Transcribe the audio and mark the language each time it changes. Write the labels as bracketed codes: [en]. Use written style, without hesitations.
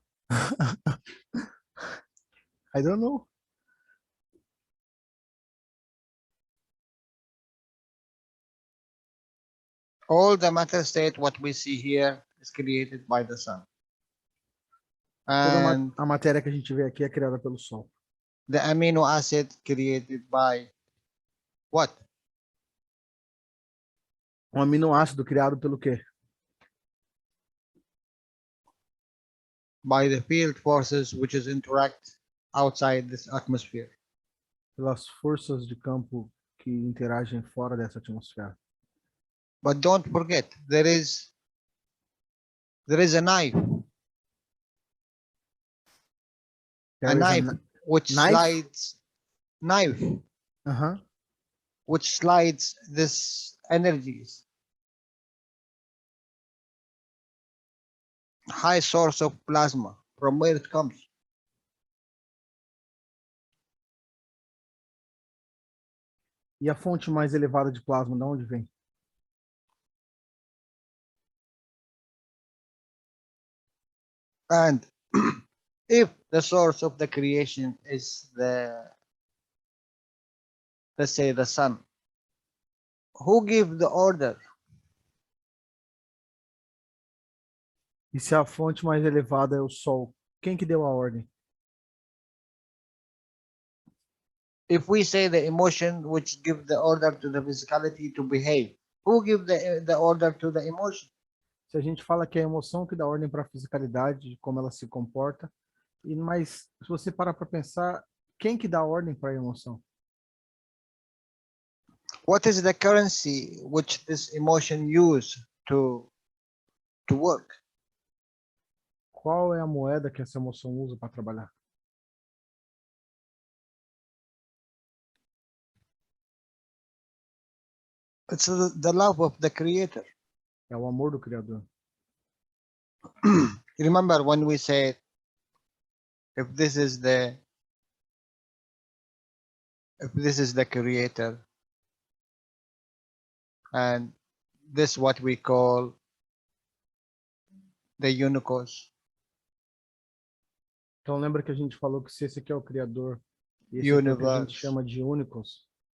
[en] I don't know. All the matter state what we see here is created by the sun. And [pt] A matéria que a gente vê aqui é criada pelo sol. [en] the amino acid created by what? [pt] Um aminoácido criado pelo quê? [en] By the field forces which is interact outside this atmosphere. [pt] Pelas forças de campo que interagem fora dessa atmosfera. [en] But don't forget, there is a knife. There is a Which knife? slides knife Uh-huh. which slides this energies. High source of plasma, from where it comes. [pt] E a fonte mais elevada de plasma, de onde vem? [en] And if the source of the creation is let's say the sun, who gave the order? [pt] E se a fonte mais elevada é o sol, quem que deu a ordem? [en] If we say the emotion which give the order to the physicality to behave, who give the order to the emotion? [pt] Se a gente fala que é a emoção que dá ordem para a fisicalidade, de como ela se comporta, mas se você parar para pensar, quem que dá ordem para a emoção? [en] What is the currency which this emotion use to work? [pt] Qual é a moeda que essa emoção usa para trabalhar? [en] It's the love of the creator. [pt] É o amor do Criador. [en] Remember when we said, if this is the creator, and this what we call the unicos. [pt] Então lembra que a gente falou que se esse aqui é o Criador, e esse aqui é o que a gente chama de únicos,